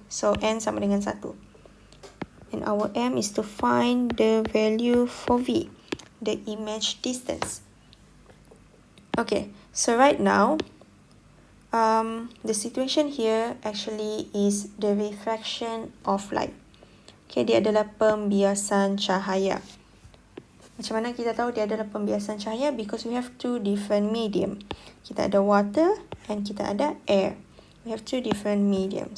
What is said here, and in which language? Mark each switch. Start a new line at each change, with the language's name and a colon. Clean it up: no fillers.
English: So n
Malay: sama dengan
English: 1. And our m is to find the value for v, the image distance. Okay, so right now, the situation here actually is the refraction of light.
Malay: Okay, dia adalah pembiasan cahaya. Macam mana kita tahu dia adalah pembiasan cahaya?
English: Because we have two different medium.
Malay: Kita ada water and kita ada air.
English: We have two different medium.